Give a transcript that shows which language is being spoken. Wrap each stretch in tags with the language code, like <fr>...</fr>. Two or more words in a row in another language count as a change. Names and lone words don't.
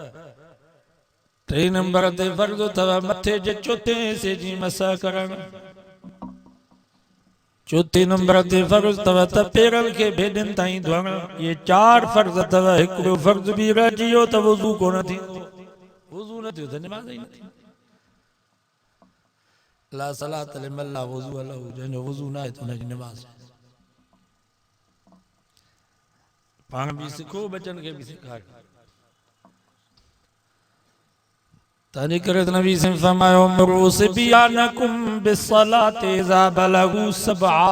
<sd>3 नंबर ते फर्ज़ अथव मथे जे चोथे हिसे जी मसा करणु 4 नंबर ते फर्ज़ अथव त पेरनि खे भेॾनि ताईं धोइणु इहे 4 फर्ज़ अथव हिकिड़ो फर्ज़ बि रहिजी वियो त वुज़ू कोन थींदो वुज़ू न थियो त निमाज़ ई न थी</sd> <ar>لا صلاة لمن لا وضوء له</ar> <sd>जंहिंजो वुज़ू न आहे त हुनजी निमाज़ पाण बि सिखो बचनि खे बि सेखारियो तंहिंजे करे नबी से फरमायो</sd> <ar>مروا صبيانكم بالصلاة إذا بلغوا</ar> <sd>7</sd>